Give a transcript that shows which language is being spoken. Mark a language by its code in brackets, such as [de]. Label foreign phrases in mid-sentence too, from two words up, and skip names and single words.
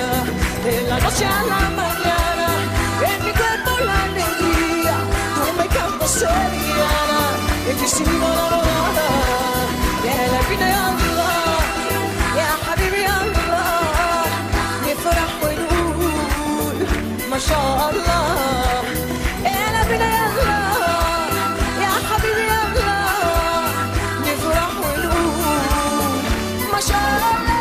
[es] de la noche a la mañana, en mi cuerpo la alegría, tú me cantas sevillana, y yo sigo enamorada, ya la vida ya Allah, [ar] يا حبيبي يا الله, نفرح ونقول ما شاء الله, [es] ya la vida ya Allah, [ar] يا حبيبي يا الله, نفرح ونقول ما شاء الله.